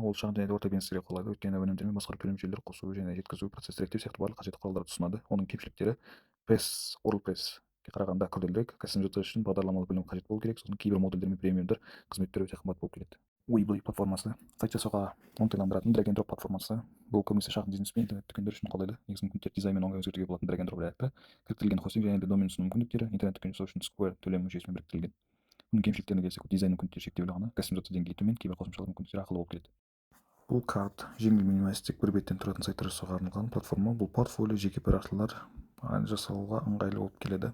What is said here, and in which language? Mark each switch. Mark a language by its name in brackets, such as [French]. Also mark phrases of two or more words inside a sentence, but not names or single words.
[Kazakh] Ол шағын және орта бизнестерге қолайлы, өйткені өнімдер мен басқа төлем жүйелері қосу және жеткізу процесті реттеу сияқты барлық қажетті құралдарды ұсынады. Оның кемшіліктері WordPress-ке қарағанда күрделірек, кастомизация үшін бағдарламалық білім қажет болу керек. Сосын кейбір модульдер мен премиумдар қызметтері өте қымбат болып келеді. Weebly платформасы сайт жасауға оңтайландыратын [English] drag and drop [Kazakh] платформасы. Бұл көбінесе шағын бизнес пен интернет-дүкендер үшін қолдайды. Негізгі мүмкіндіктер дизайн мен оңай өзгертуге болатын [English] drag and drop [Kazakh] редактор, кіріктірілген хостинг және де домен ұсыну мүмкіндіктері, интернет-дүкен жасау үшін Square төлем жүйесімен біріктірілген. Оның кемшіліктеріне келсек, дизайн мүмкіндіктері шектеулі ғана, кастомизация деңгейі төмен, кейбір қосымшалар мүмкіндіктері ақылы болып келеді. Бұл карт жеңіл минималистік бір беттен тұратын сайттар жасауға арналған платформа. Бұл портфолио, жеке парақшалар жасауға ыңғайлы болып келеді.